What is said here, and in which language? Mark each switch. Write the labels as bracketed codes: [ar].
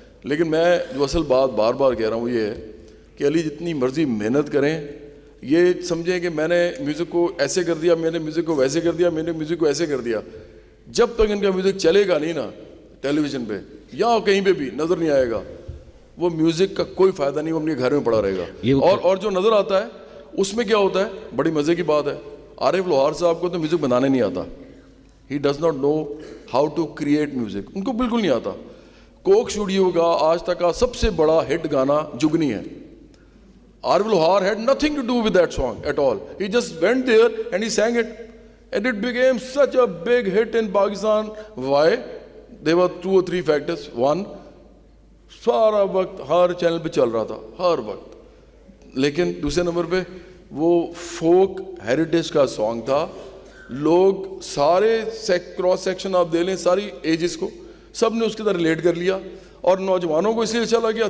[hi] लेकिन मैं जो असल बात बार बार कह रहा हूँ ये है कि अली जितनी मर्ज़ी मेहनत करें, ये समझें कि मैंने म्यूज़िक को ऐसे कर दिया, मैंने म्यूज़िक को वैसे कर दिया, मैंने म्यूज़िक को ऐसे कर दिया, जब तक इनका म्यूज़िक चलेगा नहीं ना टेलीविज़न पे या कहीं पे भी नज़र नहीं आएगा, वो म्यूज़िक का कोई फ़ायदा नहीं, वो अपने घर में पड़ा रहेगा। और जो नज़र आता है उसमें क्या होता है, बड़ी मज़े की बात है, आरिफ लोहार साहब को तो म्यूज़िक बनाने नहीं आता, [en] he does not know how to create music, [hi] उनको बिल्कुल नहीं आता। कोक स्टूडियो का आज तक का सबसे बड़ा हिट गाना जुगनी है। [en] Arif Lohar had nothing to do with that song at all. He just went there and he sang it, and it became such a big hit in Pakistan. Why? There were 2 or 3 factors. [hi] One, सारा वक्त हर channel पे चल रहा था, हर वक्त। लेकिन दूसरे number पे वो फोक हेरिटेज का सॉन्ग था, लोग सारे क्रॉस सेक्शन आप दे लें, सारी एजेस को, सब ने उसके तरह रिलेट कर लिया, और नौजवानों को इसलिए अच्छा लग गया।